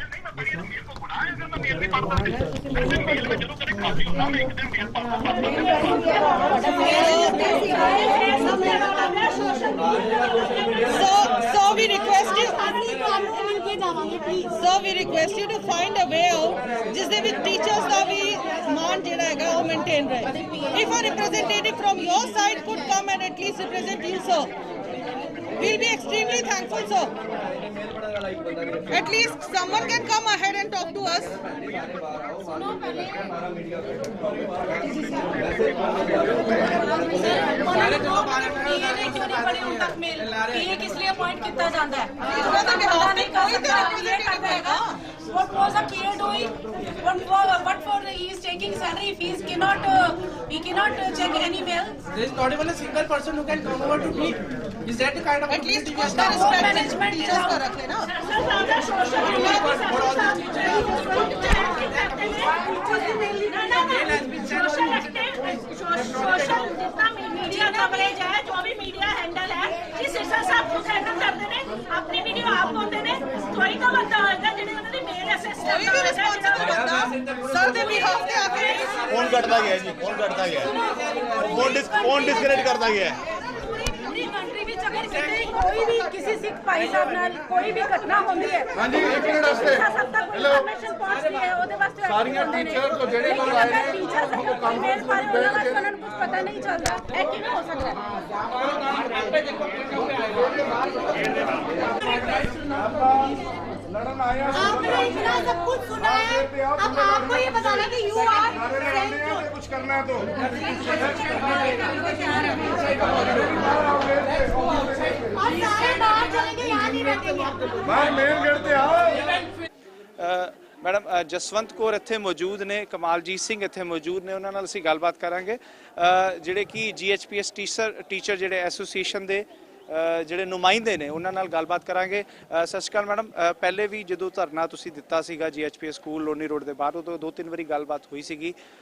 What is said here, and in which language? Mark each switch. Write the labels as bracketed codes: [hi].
[en] So we request you to find a way out [pa] ਜਿਸ ਦੇ ਵਿੱਚ ਟੀਚਰਸ ਦਾ ਵੀ ਮਾਨ ਜਿਹੜਾ ਹੈਗਾ ਉਹ ਮੇਨਟੇਨ ਰਹੇ। [en] If a representative from your side could come and at least represent you, sir, we'll be extremely thankful, sir. At least someone can come ahead and talk to us. [hi] किस लिए appoint किया जाता है? [en] What was the PA doing? What for he is taking salary if he cannot check any mail? There is not even a single person who can come over to me. Is that the kind of at least [hi] कुछ का respect management teachers का रख लेना। Social जितना media coverage है, जो भी media handle है, जिस हिसाब से आप खुद हैंडल करते हैं, अपनी वीडियो आप बोलते हैं, कोई तो बंदा होगा जिन्हें उन्होंने मेल असेस कोई भी रिस्पांसिबल बंदा सर दे बिहाफ पे आके फोन करता गया जी, फोन करता गया, फोन डिस्कनेक्ट करता गया। पूरी कंट्री ਵਿੱਚ [pa] ਅਗਰ ਕਿਤੇ ਕੋਈ ਵੀ ਕਿਸੇ ਸਿੱਖ ਭਾਈ ਸਾਹਿਬ ਨਾਲ ਕੋਈ ਵੀ ਘਟਨਾ ਹੁੰਦੀ ਹੈ ਹਾਂਜੀ ਇੱਕ ਮਿੰਟ ਵਾਸਤੇ ਸਭ ਤੱਕ ਇਨਫੋਰਮੇਸ਼ਨ ਪਹੁੰਚਦੀ ਹੈ ਉਹਦੇ ਵਾਸਤੇ ਸਾਰੀਆਂ ਟੀਚਰ ਤੋਂ ਜਿਹੜੇ ਕੋਲ ਆਏ ਨੇ ਉਹ ਕੰਮ ਮੇਰੇ ਬਾਰੇ ਉਹਨਾਂ ਵਾਸਤੇ ਉਹਨਾਂ ਨੂੰ ਕੁਝ ਪਤਾ ਨਹੀਂ ਚੱਲਦਾ ਇਹ ਕਿਵੇਂ ਹੋ ਸਕਦਾ [hi] लड़न आया आपने इतना सब कुछ सुना है अब आपको ये बताना कि यू आर कुछ करना है तो सारे बाहर चलेंगे यहाँ नहीं रहेंगे बाहर मेन गेट पे आओ [pa] ਮੈਡਮ ਜਸਵੰਤ ਕੌਰ ਇੱਥੇ ਮੌਜੂਦ ਨੇ, ਕਮਾਲਜੀਤ ਸਿੰਘ ਇੱਥੇ ਮੌਜੂਦ ਨੇ, ਉਹਨਾਂ ਨਾਲ ਅਸੀਂ ਗੱਲਬਾਤ ਕਰਾਂਗੇ ਜਿਹੜੇ ਕਿ GHPS ਟੀਚਰ ਜਿਹੜੇ ਐਸੋਸੀਏਸ਼ਨ ਦੇ ਜਿਹੜੇ ਨੁਮਾਇੰਦੇ ਨੇ ਉਹਨਾਂ ਨਾਲ ਗੱਲਬਾਤ ਕਰਾਂਗੇ। ਸਤਿ ਸ਼੍ਰੀ ਅਕਾਲ ਮੈਡਮ, ਪਹਿਲੇ ਵੀ ਜਦੋਂ ਧਰਨਾ ਤੁਸੀਂ ਦਿੱਤਾ ਸੀਗਾ GHPS ਸਕੂਲ ਲੋਨੀ ਰੋਡ ਦੇ ਬਾਹਰ, ਉਦੋਂ 2-3 ਵਾਰੀ ਗੱਲਬਾਤ ਹੋਈ ਸੀਗੀ।